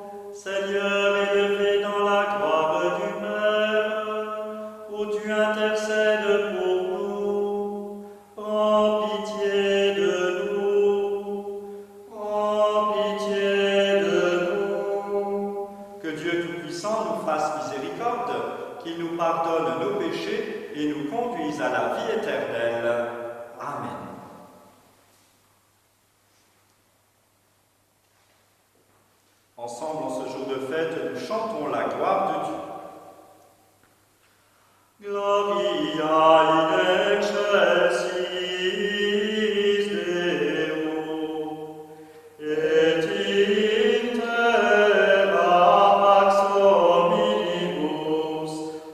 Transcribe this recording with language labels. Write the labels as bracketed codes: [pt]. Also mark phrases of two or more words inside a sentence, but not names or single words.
[fr] Seigneur, qu'il nous pardonne nos péchés et nous conduise à la vie éternelle. Amen. Ensemble, en ce jour de fête, nous chantons la gloire de Dieu. [la] Gloria in excelsis Deo, et in terra pax omnibus